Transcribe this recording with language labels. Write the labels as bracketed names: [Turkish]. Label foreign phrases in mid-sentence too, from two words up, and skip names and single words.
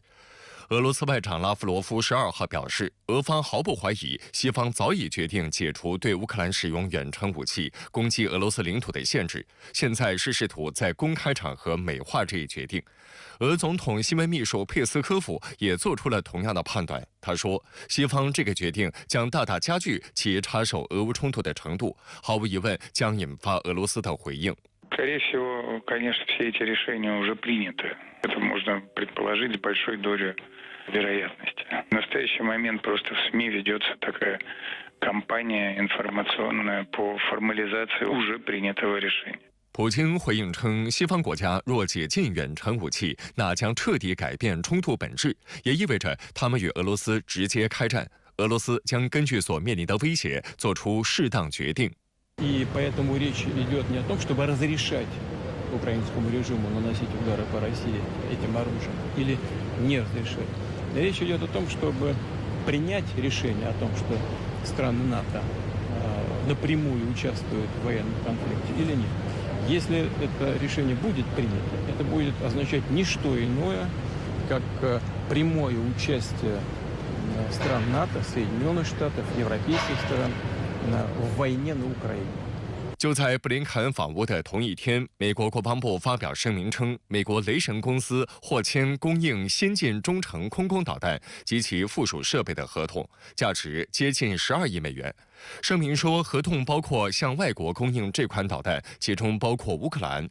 [Chinese] 俄罗斯外长拉夫罗夫12号表示，俄方毫不怀疑西方早已决定解除对乌克兰使用远程武器攻击俄罗斯领土的限制，现在是试图在公开场合美化这一决定。俄总统新闻秘书佩斯科夫也做出了同样的判断。他说，西方这个决定将大大加剧其插手俄乌冲突的程度，毫无疑问将引发俄罗斯的回应。 [Russian] Скорее всего, конечно, все эти решения уже приняты. Это можно предположить с большой долей вероятности. В настоящий момент просто в СМИ ведется такая кампания информационная по формализации уже принятого решения. [Chinese] 普京回应称，西方国家若解禁远程武器，那将彻底改变冲突本质，也意味着他们与俄罗斯直接开战。俄罗斯将根据所面临的威胁做出适当决定。 [Russian] И поэтому речь идет не о том, чтобы разрешать украинскому режиму наносить удары по России этим оружием или не разрешать. Речь идет о том, чтобы принять решение о том, что страны НАТО напрямую участвуют в военном конфликте или нет. Если это решение будет принято, это будет означать не что иное, как прямое участие стран НАТО, Соединенных Штатов, европейских стран в войне на Украине. [Chinese] 就在布林肯访乌的同一天，美国国防部发表声明称，美国雷神公司获签供应先进中程空攻导弹及其附属设备的合同，价值接近12亿美元。声明说，合同包括向外国供应这款导弹，其中包括乌克兰。